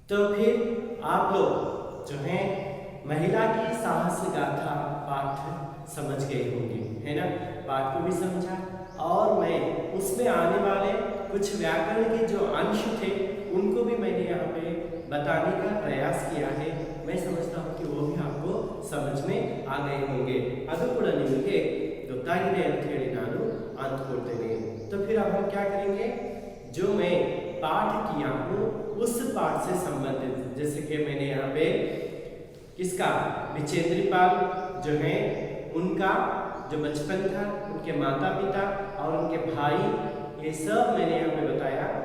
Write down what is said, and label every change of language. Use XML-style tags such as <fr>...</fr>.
<hi>तो फिर आप लोग जो है महिला की साहस गाथा पाठ समझ गए होंगे, है ना? पाठ को भी समझा, और मैं उसमें आने वाले कुछ व्याकरण के जो अंश थे उनको भी मैंने यहाँ पे बताने का प्रयास किया है। मैं समझता हूँ कि वो भी आपको समझ में आ गए होंगे।</hi> <kn>ಅದು ಕೂಡ ನಿಮಗೆ ಗೊತ್ತಾಗಿದೆ ಅಂತ ಹೇಳಿ ನಾನು ಅಂದ್ಕೊಳ್ತೇನೆ।</kn> <hi>तो फिर अब हम क्या करेंगे? जो मैं पाठ किया हूँ उस पाठ से संबंधित, जैसे कि मैंने यहाँ पे किसका? विचेंद्री पाल जो है उनका जो बचपन था, उनके माता पिता और उनके भाई, ये सब मैंने यहाँ पे बताया।</hi>